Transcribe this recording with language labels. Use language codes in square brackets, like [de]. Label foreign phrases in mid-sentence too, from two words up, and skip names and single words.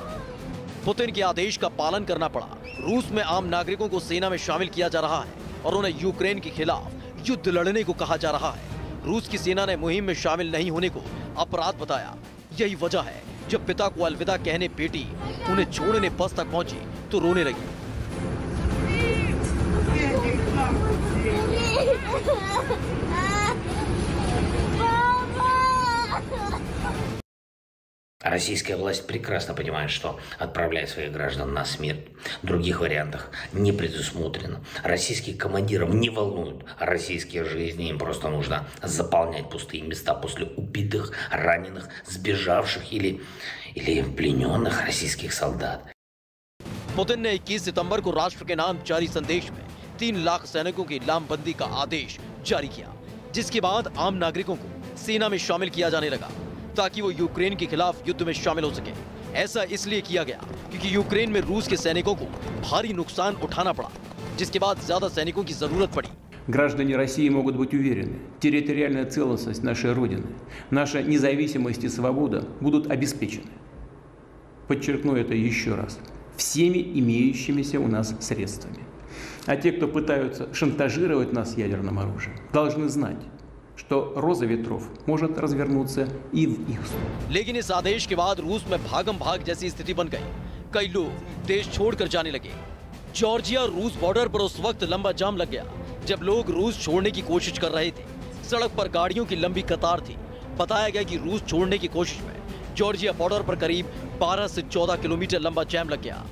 [hi] पुतिन के आदेश का पालन करना पड़ा। रूस में आम नागरिकों को सेना में शामिल किया जा रहा है और उन्हें यूक्रेन के खिलाफ युद्ध लड़ने को कहा जा रहा है। रूस की सेना ने मुहिम में शामिल नहीं होने को अपराध बताया। यही वजह है जब पिता को अलविदा कहने बेटी उन्हें छोड़ने बस तक पहुंची तो रोने लगी। [ru] Российская власть прекрасно понимает, что отправляя своих граждан на смерть, других вариантов не предусмотрено. Российских командиров не волнуют российские жизни, им просто нужно заполнять пустые места после убитых, раненых, сбежавших или плененных российских солдат. [hi] पुतिन ने 21 सितंबर को राष्ट्र के नाम जारी संदेश में 3 लाख सैनिकों की लामबंदी का आदेश जारी किया, जिसके बाद आम नागरिकों को सेना में शामिल किया जाने लगा ताकि वो यूक्रेन के खिलाफ युद्ध में शामिल हो सके। ऐसा इसलिए किया गया क्योंकि यूक्रेन में रूस के सैनिकों को भारी नुकसान उठाना पड़ा, जिसके बाद ज्यादा सैनिकों की जरूरत पड़ी। [ru] Граждане России могут быть уверены, территориальная целостность нашей Родины, наша независимость и свобода будут обеспечены. Подчеркну это еще раз. Всеми имеющимися у нас средствами. А те, кто пытаются шантажировать нас ядерным оружием, должны знать, что роза ветров может развернуться и в их сторону. [hi] लेकिन इस आदेश के बाद रूस में भागम भाग जैसी स्थिति बन गई। कई लोग देश छोड़कर जाने लगे। जॉर्जिया रूस बॉर्डर पर उस वक्त लंबा जाम लग गया जब लोग रूस छोड़ने की कोशिश कर रहे थे। सड़क पर गाड़ियों की लंबी कतार थी। बताया गया कि रूस छोड़ने की कोशिश में जॉर्जिया बॉर्डर पर करीब 12 से 14 किलोमीटर लंबा जैम लग गया।